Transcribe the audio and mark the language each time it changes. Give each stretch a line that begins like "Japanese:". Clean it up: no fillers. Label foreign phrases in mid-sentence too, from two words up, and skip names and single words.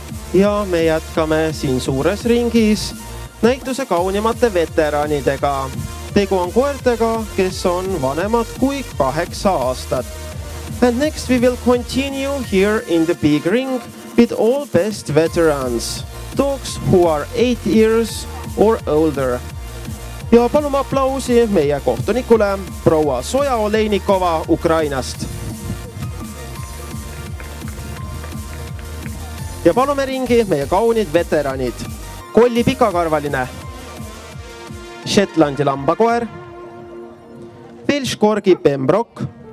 Estonian: Ja me jätkame siin suures ringis näituse kaunimate veteranidega. Tegu on koertega, kes on vanemad kui 8 aastat.
English: And next we will continue here in the big ring with all best veterans. Dogs who are 8 years or older.
Estonian: Ja palume aplausi meie kohtunikule proua Soja-Olejnikova Ukrainast. Ja palume ringi meie kaunid veteranid. Kolli pikakarvaline, Shetlandi lambakoer, Welsh Corgi Pembroke,